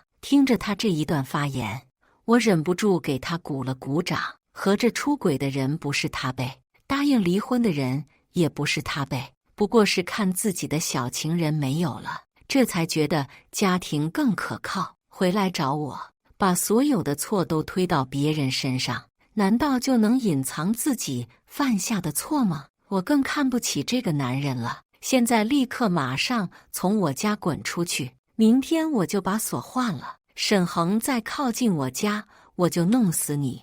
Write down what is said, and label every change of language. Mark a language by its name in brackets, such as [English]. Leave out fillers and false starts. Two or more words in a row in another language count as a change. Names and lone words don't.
[Chinese] 聽着他這一段發言，我忍不住給他鼓了鼓掌。合着出軌的人不是他背，答應離婚的人也不是他背，不過是看自己的小情人沒有了，這才覺得家庭更可靠，回來找我。把所有的錯都推到別人身上，難道就能隱藏自己犯下的錯嗎？我更看不起這個男人了。現在立刻馬上從我家滾出去，明天我就把鎖換了。沈恆再靠近我家，我就弄死你。